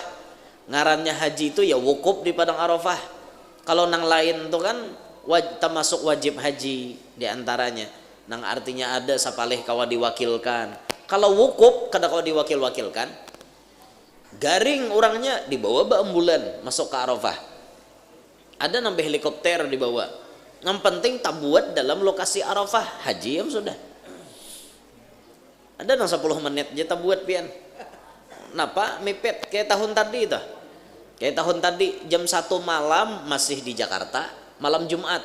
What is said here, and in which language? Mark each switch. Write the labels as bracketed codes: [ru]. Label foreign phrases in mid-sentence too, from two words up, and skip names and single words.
[bjn] Ngarannya haji itu ya wukuf di padang Arafah. Kalau nang lain itu kan termasuk wajib haji di antaranya. Nang artinya ada sapalih kawa diwakilkan. Kalau wukuf kada kawa diwakilkan, garing orangnya dibawa beambulan masuk ke Arafah. Ada nambah helikopter dibawa. [id] Yang penting tak buat dalam lokasi Arafah, haji yang sudah. [bjn] Ada nang 10 menit aja tak buat pian. [id] Napa mepet kayak tahun tadi itu. Kayak tahun tadi jam 1 malam masih di Jakarta, malam Jumat.